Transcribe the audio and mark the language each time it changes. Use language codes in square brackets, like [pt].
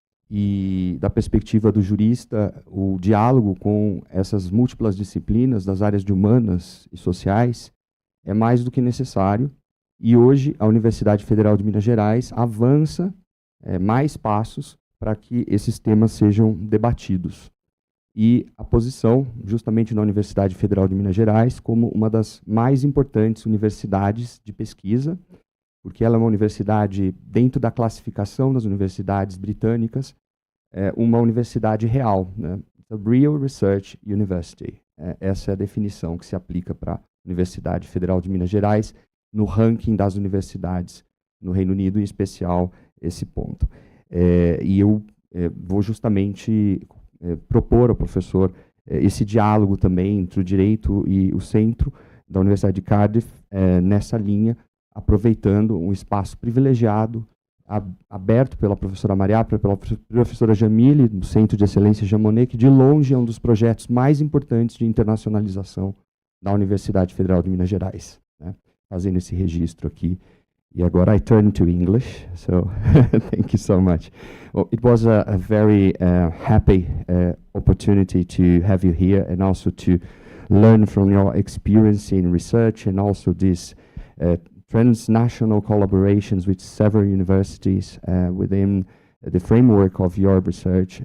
[pt] E da perspectiva do jurista, o diálogo com essas múltiplas disciplinas das áreas de humanas e sociais é mais do que necessário, e hoje a Universidade Federal de Minas Gerais avança mais passos para que esses temas sejam debatidos. E a posição, justamente na Universidade Federal de Minas Gerais, como uma das mais importantes universidades de pesquisa, porque ela é uma universidade, dentro da classificação das universidades britânicas, uma universidade real, né? [en] A Real Research University. [pt] Essa é a definição que se aplica para a Universidade Federal de Minas Gerais, no ranking das universidades no Reino Unido, em especial esse ponto. E eu vou justamente propor ao professor esse diálogo também entre o direito e o centro da Universidade de Cardiff, nessa linha, aproveitando um espaço privilegiado, aberto pela professora Mariá, pela professora Jamile, do Centro de Excelência Monnet, que de longe é um dos projetos mais importantes de internacionalização da Universidade Federal de Minas Gerais, né? Fazendo esse registro aqui. E agora [en] I turn to English, so thank you so much. Well, it was a very happy opportunity to have you here, and also to learn from your experience in research, and also this transnational collaborations with several universities within the framework of your research.